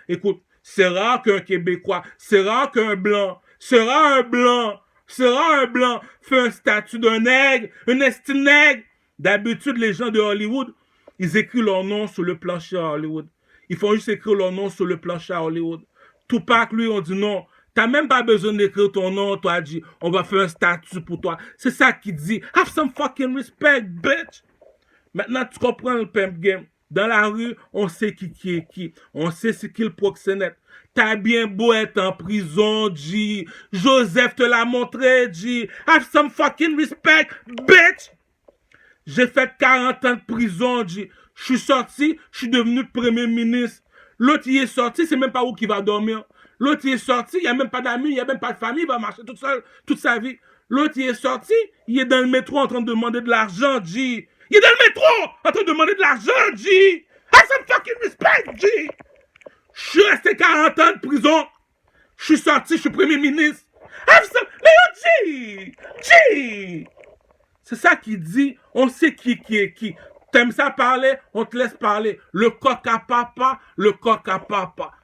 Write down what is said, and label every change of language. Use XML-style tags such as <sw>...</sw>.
<fr>Écoute, c'est rare qu'un Québécois, c'est rare qu'un Blanc, c'est rare un Blanc fait un statut d'un nègre, un esti nègre. D'habitude, les gens de Hollywood, ils écrivent leur nom sur le plancher à Hollywood. Ils font juste écrire leur nom sur le plancher à Hollywood. Tupac, lui, on dit non. T'as même pas besoin d'écrire ton nom, toi, dit, on va faire un statut pour toi. C'est ça qu'il dit.</fr> <en>Have some fucking respect, bitch.</en> <fr>Maintenant, tu comprends le pimp game. Dans la rue, on sait qui est qui. On sait c'est qui le proxénète. T'as bien beau être en prison, G. Joseph te l'a montré, G.</fr> <en>Have some fucking respect, bitch.</en> <fr>J'ai fait 40 ans de prison, G. Je suis sorti, je suis devenu premier ministre. L'autre, il est sorti, c'est même pas où qu'il va dormir. L'autre, il est sorti, il n'y a même pas d'amis, il n'y a même pas de famille, il va marcher tout seul, toute sa vie. L'autre, il est sorti, il est dans le métro en train de demander de l'argent, G. Il est dans le métro en train de demander de l'argent, G.</fr> <en>Have some fucking respect, G.</en> <fr>Je suis resté 40 ans de prison. Je suis sorti, je suis premier ministre.</fr> <en>Have some...</en> <fr>Léo, G. C'est ça qu'il dit. On sait qui est qui. T'aimes ça parler, on te laisse parler. Le coq à papa, le coq à papa.</fr>